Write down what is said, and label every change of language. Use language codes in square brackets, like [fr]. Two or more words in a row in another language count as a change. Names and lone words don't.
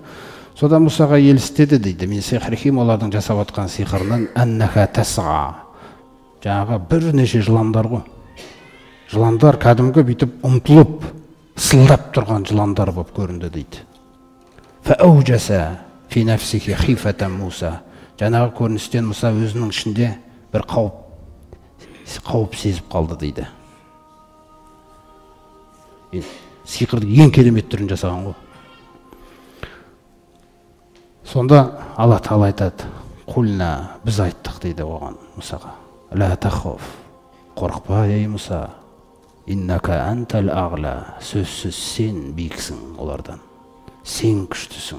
[kk] Содан Мұсаға елестеді дейді: [ar] "من سحرهم, [kk] олардың жасап отқан сиқырынан [ar] أنها تسعى." [kk] Жаңағы бірнеше жыландар ғой. Жыландар кәдімгі бүйтіп ұмтылып, сылдап тұрған жыландар болып көрінді дейді. [ar] فأوجس في نفسه خيفة موسى. [kk] Жаңағы көріністен Мұса өзінің ішінде бір қауіп сезіп қалды дейді. Сиқырдың ең керемет түрін жасаған ғой. Сонда Алла Тағала айтады: "Құлна", біз айттық дейді оған, Мұсаға: [ar] "لا تخف", [kk] қорықпа ей Мұса, [ar] إنك أنت الأعلى, [kk] сөзсіз сен биіксің олардан, сен күштісің.